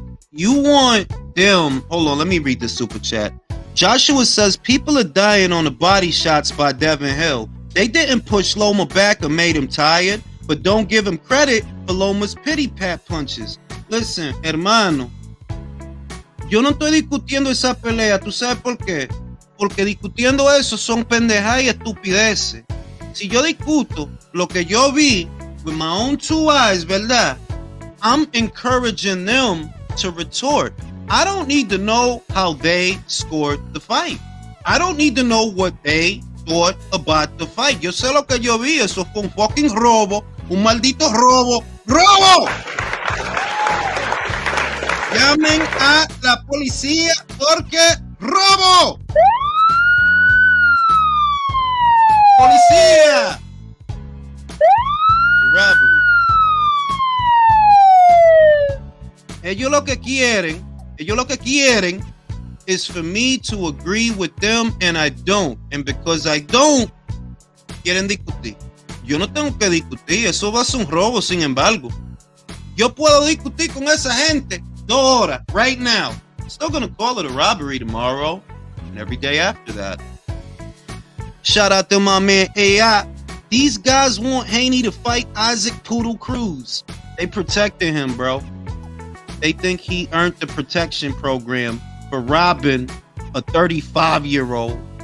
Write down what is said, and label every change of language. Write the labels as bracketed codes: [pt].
[en] You want them... Hold on, let me read the super chat. Joshua says, people are dying on the body shots by Devin Hill. They didn't push Loma back or made him tired, but don't give him credit for Loma's pity pat punches. Listen, [es] hermano, yo no estoy discutiendo esa pelea. ¿Tú sabes por qué? Porque discutiendo eso son pendejadas y estupideces. Si yo discuto lo que yo vi [en] with my own two eyes, [es] ¿verdad? [en] I'm encouraging them to retort. I don't need to know how they scored the fight. I don't need to know what they thought about the fight. [es] Yo sé lo que yo vi. Eso fue un fucking robo. Un maldito robo. ¡Robo! Llamen a la policía porque robo. Policía. [en] Robbery. [es] Ellos lo que quieren [en] is for me to agree with them, and I don't. And because I don't, [es] quieren discutir. Yo no tengo que discutir. Eso va a ser un robo, sin embargo. Yo puedo discutir con esa gente 2 horas, [en] right now. Still gonna call it a robbery tomorrow, and every day after that. Shout out to my man AI. These guys want Haney to fight Isaac Poodle Cruz. They protected him, bro. They think he earned the protection program for robbing a 35-year-old.